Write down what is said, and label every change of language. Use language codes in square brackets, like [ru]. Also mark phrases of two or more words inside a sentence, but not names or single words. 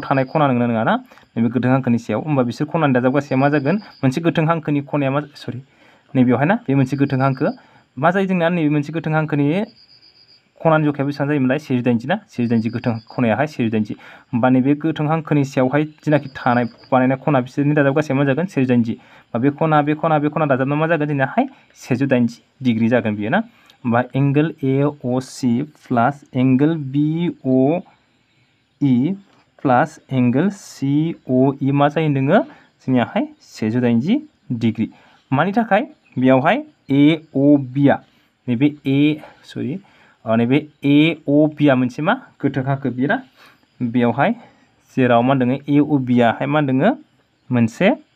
[brx] थानाय खना नङा ना नैबे गोथों हांखोनि सायाव होमबा बिसोर खनानि दाजाब गासैया मा जागोन मोनसे गोथों हांखोनि खनाया मा सरि नैबेयावहाय ना बे मोनसे गोथों हांखो मा जायो जोंना नैबे मोनसे गोथों हांखोनि खनानि जखाया बेसेबां जायोमोनलाय 180 ना 180 गोथों खनायाहाय 180 होमबा नैबे गोथों हांखोनि सायावहाय जेनाखि थानाय बानायनाय खना बिसोरनि दाजाब गासैया मा जागोन 180 बे खना दाजाबना मा जागोन जोंनाहाय 180 डिग्री जागोन बियो ना होमबा [en] angle AOC plus angle BOE plus angle COE [brx] मा जायो होनदोङो जोंनियाहाय 180 डिग्री मानि थाखाय बेयावहाय AOB आ नैबे नैबे AOB आ मोनसे मा गोथों हांखो बियो ना बेयावहाय जेराव मा होनदोङो AOB आहाय मा होनदोङो मोनसे